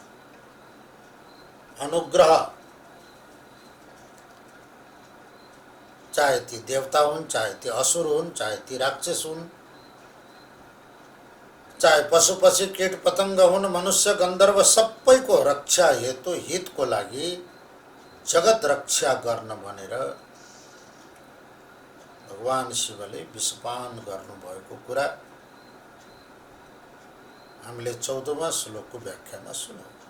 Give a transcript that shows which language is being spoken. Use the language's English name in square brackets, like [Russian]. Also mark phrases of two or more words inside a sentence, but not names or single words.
[Nepali] अनुग्रह, चाहे ती देवता हुन्, चाहे ती असुर हुन्, चाहे ती राक्षस हुन्, चाहे पशु पक्षी कीट पतंग हुन्, मनुष्य गन्धर्व, सबैको रक्षा हेतु हितको लागि जगत रक्षा गर्न भनेर भगवान शिवले विषपान गर्नुभएको कुरा हामीले 14वां श्लोकको व्याख्यामा सुनौं।